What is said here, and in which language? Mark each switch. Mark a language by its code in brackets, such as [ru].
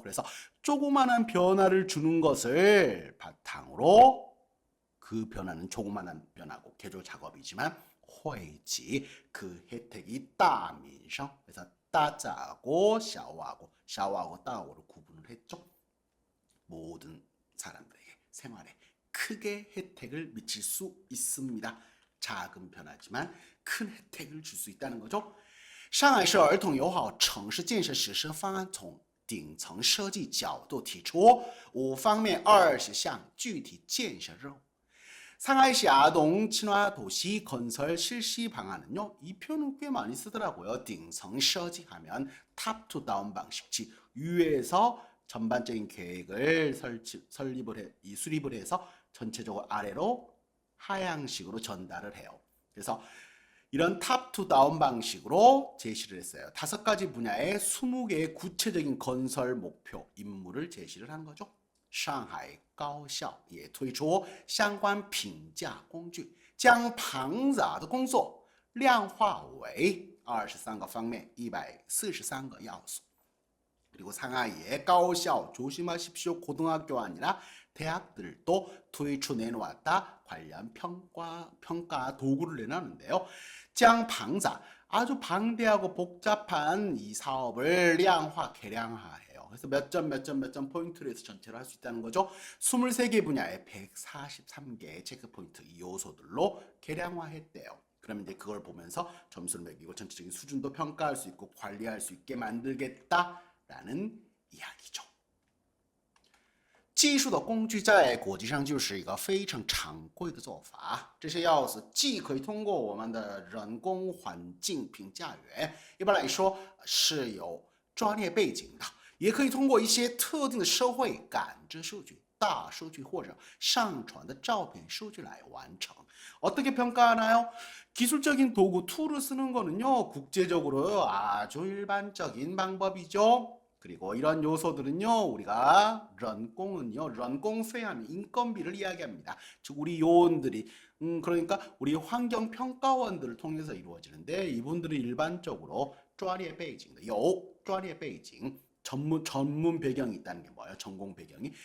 [ko] 그래서 조그만한 변화를 주는 것을 바탕으로, 그 변화는 조그만한 변화고 개조 작업이지만, 汇集 그 혜택이 大民生. 그래서 따자고 샤오하고 따오를 구분을 했죠. 모든 사람들에게 생활에 크게 혜택을 미칠 수 있습니다. 작은 변화지만 큰 혜택을 줄 수 있다는 거죠. [zh] 上海市儿童友好城市建设实施方案从顶层设计角度提出5方面20项具体建设任务. [ko] 상하이시 아동 친화 도시 건설 실시 방안은요, 이 표현은 꽤 많이 쓰더라고요. 顶层设计 하면 탑 투 다운 방식지, 위에서 전반적인 계획을 수립을 해서 전체적으로 아래로 하향식으로 전달을 해요. 그래서 이런 탑 투 다운 방식으로 제시를 했어요. 5가지 분야의 20개의 구체적인 건설 목표, 임무를 제시를 한 거죠. [zh] 上海高校也推出相关评价工具，将庞杂的工作量化为23个方面143个要素. [ko] 그리고 상하이의 가오샤오, 조심하십시오, 고등학교 아니라 대학들도 투이추 내놓았다. 관련 평가 도구를 내놨는데요. 짱방자, 아주 방대하고 복잡한 이 사업을 계량화해요. 그래서 몇 점 포인트로 해서 전체로 할 수 있다는 거죠. 23개 분야에 143개의 체크 포인트, 이 요소들로 계량화했대요. 그러면 이제 그걸 보면서 점수를 매기고 전체적인 수준도 평가할 수 있고 관리할 수 있게 만들겠다라는 이야기죠. [zh] 技术的工具在国际上就是一个非常常规的做法，这些要素既可以通过我们的人工环境评价员，一般来说是有专业背景的，也可以通过一些特定的社会感知数据、大数据或者上传的照片数据来完成。 [ko] 어떻게 평가하나요? 기술적인 도구, 툴을 쓰는 거는요, 국제적으로 아주 일반적인 방법이죠. 그리고 이런 요소들은요, 우리가 런공은요, 런공페이하면 인건비를 이야기합니다. 즉 우리 요원들이 그러니까 우리 환경평가원들을 통해서 이루어지는데, 이분들이 일반적으로 [zh] 专业背景的有专业背景 [ko] 전문 배경이 있다는 게 뭐예요? 전공 배경이.